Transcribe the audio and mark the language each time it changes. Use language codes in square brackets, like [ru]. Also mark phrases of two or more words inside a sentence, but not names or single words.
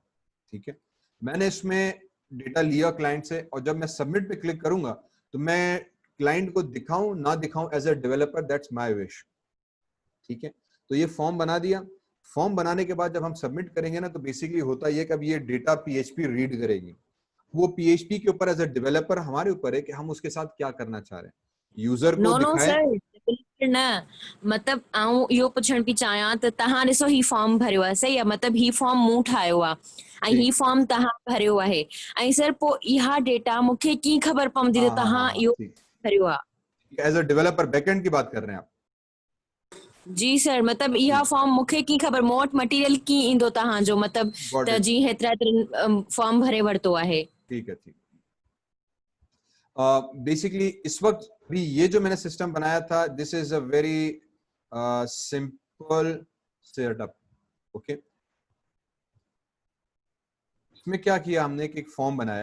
[ur] ٹھیک ہے، میں نے اس میں ڈیٹا لیا کلائنٹ سے، اور جب میں سبمٹ پہ کلک کروں گا تو میں کلائنٹ کو دکھاؤں نہ دکھاؤں, [en] as a developer that's my wish. [ur] ٹھیک ہے، تو یہ فارم بنا دیا۔ فارم بنانے کے بعد جب ہم سبمٹ کریں گے نا، تو بیسکلی ہوتا یہ کہ اب یہ ڈیٹا پی ایچ پی ریڈ کرے گی. وہ پی ایچ پی کے اوپر [en] as a developer [ur] ہمارے اوپر ہے کہ ہم اس کے ساتھ کیا کرنا چاہ رہے ہیں، یوزر کو [en] no no [ur] दिखाएं। सर, [sd] न मतिलबु आऊं इहो पुछण पई चाहियां त तव्हां ॾिसो ही फॉर्म भरियो आहे, सही आहे, मतिलबु ही फॉर्म मूं ठाहियो आहे ऐं ही फॉर्म तव्हां भरियो आहे, ऐं सर पोइ इहा डेटा मूंखे कीअं ख़बर पवंदी त तव्हां इहो भरियो आहे? [en] as a developer [ur] بیک اینڈ کی بات کر رہے ہیں آپ? [sd] जी सर, मतलब इहा फॉर्म मूंखे कीअं ख़बर, मूं वटि मटीरियल कीअं ईंदो तव्हांजो, मतिलबु त जी हेतिरा फॉर्म भरे वरितो आहे? [ur] ٹھیک ہے، ٹھیک. بیسکلی اس وقت بھی یہ جو میں نے سسٹم بنایا تھا, [en] this is a very simple setup. [ur] اوکے، اس میں کیا کیا ہم نے کہ ایک فارم بنایا.